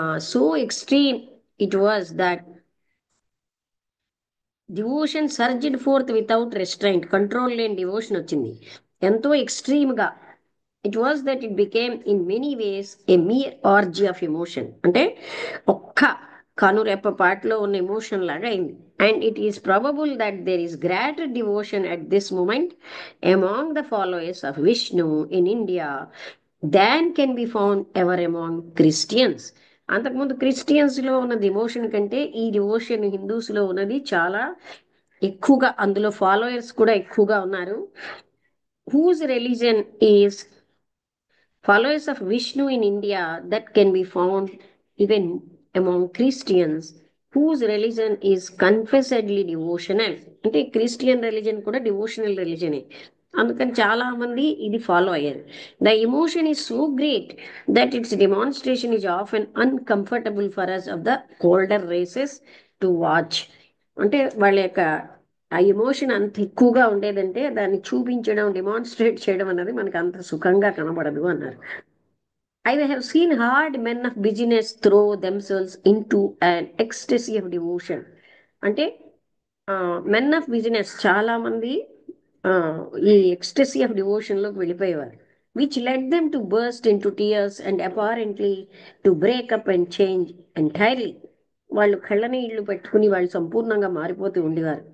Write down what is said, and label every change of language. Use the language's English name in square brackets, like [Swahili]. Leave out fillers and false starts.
[English] So extreme it was that devotion surged forth without restraint. [Telugu] Control లేని devotion వచ్చింది ఎంతో extreme గా. [English] It was that it became in many ways a mere orgy of emotion. [Telugu] అంటే ఒక్క కనురెప్ప పాటలో ఉన్న emotion లాగా అయింది. [English] And it is probable that there is greater devotion at this moment among the followers of Vishnu in India than can be found ever among Christians. [Telugu] అంతకుముందు Christians లో ఉన్న devotion కంటే ఈ డివోషన్ హిందూస్ లో ఉన్నది చాలా ఎక్కువగా, అందులో ఫాలోయర్స్ కూడా ఎక్కువగా ఉన్నారు. [English] Whose religion is followers of Vishnu in India that can be found even among Christians whose religion is confessedly devotional. [Telugu] అంటే క్రిస్టియన్ రిలీజన్ కూడా డివోషనల్ రిలీజనే, అందుకని చాలా మంది ఇది ఫాలో అయ్యారు. [English] The emotion is so great that its demonstration is often uncomfortable for us of the colder races to watch. [Telugu] అంటే వాళ్ళ యొక్క ఆ ఎమోషన్ అంత ఎక్కువగా ఉండేదంటే దాన్ని చూపించడం, డెమాన్స్ట్రేట్ చేయడం అన్నది మనకు అంత సుఖంగా కనబడదు అన్నారు. [English] I have seen hard men of business throw themselves into an ecstasy of devotion. [Telugu] అంటే మెన్ ఆఫ్ బిజినెస్ చాలా మంది ఆ, ఈ ఎక్స్టసీ ఆఫ్ డివోషన్ లోకి వెళ్ళిపోయేవారు. [English] Which led them to burst in to tears and apparently to break up and change entirely. [Telugu] వాళ్ళు కళ్ళనీళ్లు పెట్టుకుని వాళ్ళు సంపూర్ణంగా మారిపోతూ ఉండేవారు.